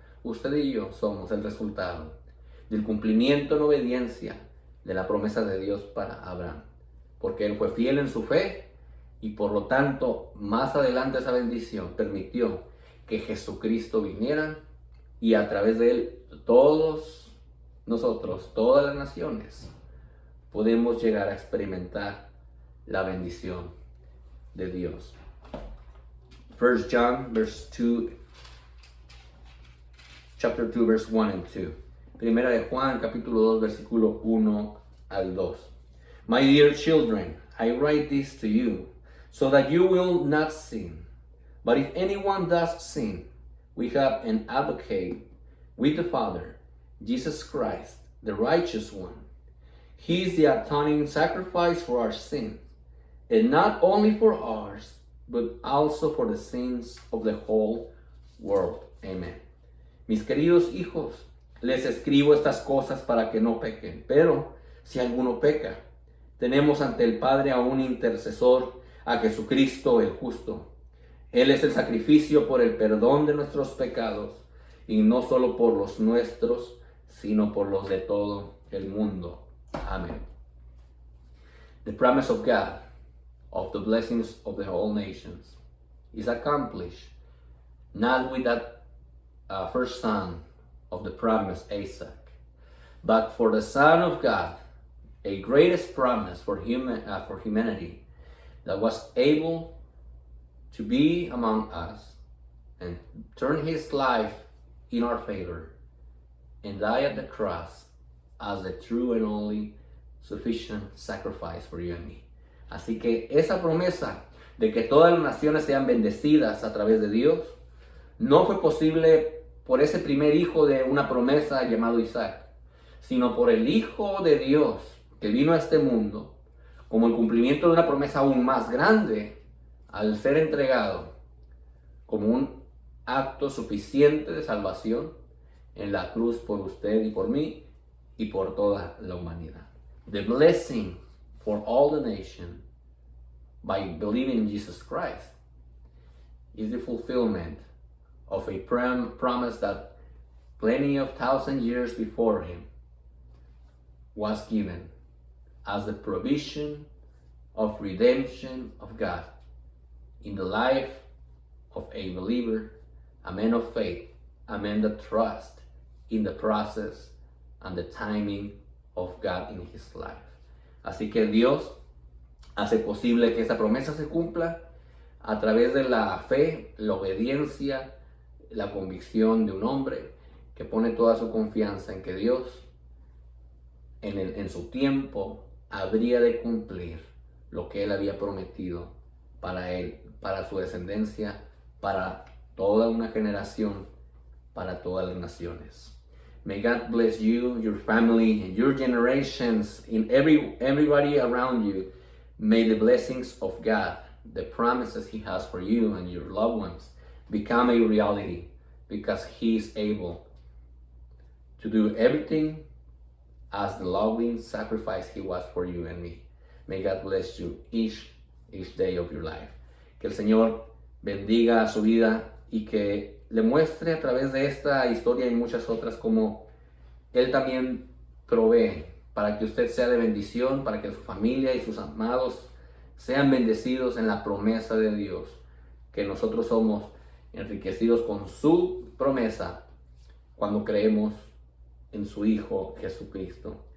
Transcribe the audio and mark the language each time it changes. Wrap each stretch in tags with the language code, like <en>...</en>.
<es>Usted y yo somos el resultado del cumplimiento en obediencia de la promesa de Dios para Abraham, porque él fue fiel en su fe y por lo tanto más adelante esa bendición permitió que Jesucristo viniera y a través de él todos nosotros, todas las naciones, podemos llegar a experimentar la bendición de Dios.</es> <en>1 John chapter 2 verse 1 and 2.</en> <es>Primera de Juan capítulo 2 versículo 1 al 2.</es> <en>My dear children, I write this to you so that you will not sin. But if anyone does sin, we have an advocate with the Father, Jesus Christ, the righteous one. He is the atoning sacrifice for our sins, and not only for ours, but also for the sins of the whole world. Amen.</en> <es>Mis queridos hijos, les escribo estas cosas para que no pequen, pero si alguno peca, tenemos ante el Padre a un intercesor, a Jesucristo el justo. Él es el sacrificio por el perdón de nuestros pecados, y no solo por los nuestros, sino por los de todo el mundo. Amén.</es> <en>The promise of God, of the blessings of the whole nations, is accomplished not with that first son of the promise, Isaac, but for the Son of God, a greatest promise for humanity, that was able to be among us and turn his life in our favor and die at the cross as the true and only sufficient sacrifice for you and me.</en> <es>Así que esa promesa de que todas las naciones sean bendecidas a través de Dios no fue posible por ese primer hijo de una promesa llamado Isaac, sino por el Hijo de Dios que vino a este mundo como el cumplimiento de una promesa aún más grande, al ser entregado como un acto suficiente de salvación en la cruz por usted y por mí y por toda la humanidad.</es> <en>The blessing for all the nation by believing in Jesus Christ is the fulfillment of a promise that plenty of 1,000 years before him was given as the provision of redemption of God in the life of a believer, a man of faith, a man that trusts in the process and the timing of God in his life.</en> <es>Así que Dios hace posible que esa promesa se cumpla a través de la fe, la obediencia, la convicción de un hombre que pone toda su confianza en que Dios en su tiempo habría de cumplir lo que él había prometido para él, para su descendencia, para toda una generación, para todas las naciones.</es> <en>May God bless you, your family, and your generations, and everybody around you. May the blessings of God, the promises He has for you and your loved ones, become a reality, because He is able to do everything as the loving sacrifice He was for you and me. May God bless you each day of your life.</en> <es>Que el Señor bendiga su vida y que le muestre a través de esta historia y muchas otras cómo Él también provee para que usted sea de bendición, para que su familia y sus amados sean bendecidos en la promesa de Dios, que nosotros somos enriquecidos con su promesa cuando creemos en su Hijo Jesucristo.</es>